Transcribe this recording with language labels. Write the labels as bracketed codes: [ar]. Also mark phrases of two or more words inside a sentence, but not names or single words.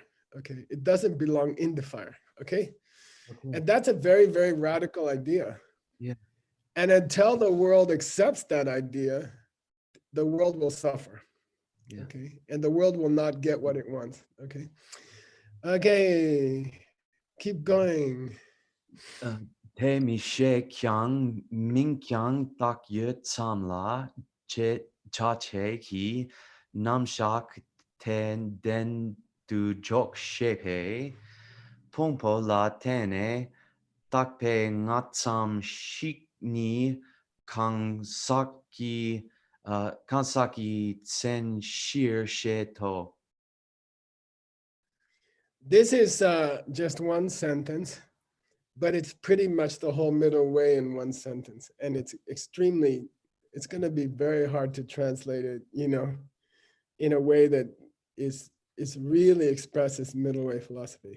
[en] Okay, it doesn't belong in the fire. Okay, and that's a very, very radical idea. Yeah. And until the world accepts that idea, the world will suffer. Yeah. Okay, and the world will not get what it wants. Okay, okay, keep going. Te mi she kyang ming kyang tak ye tsamla che cha che ki nam shak ten den du jok shepe pongpo la tene tak pe ngatsam shikni kansaki tsen shir sheto. This is just one sentence, but it's pretty much the whole middle way in one sentence. And it's going to be very hard to translate it, in a way that is really expresses middle way philosophy.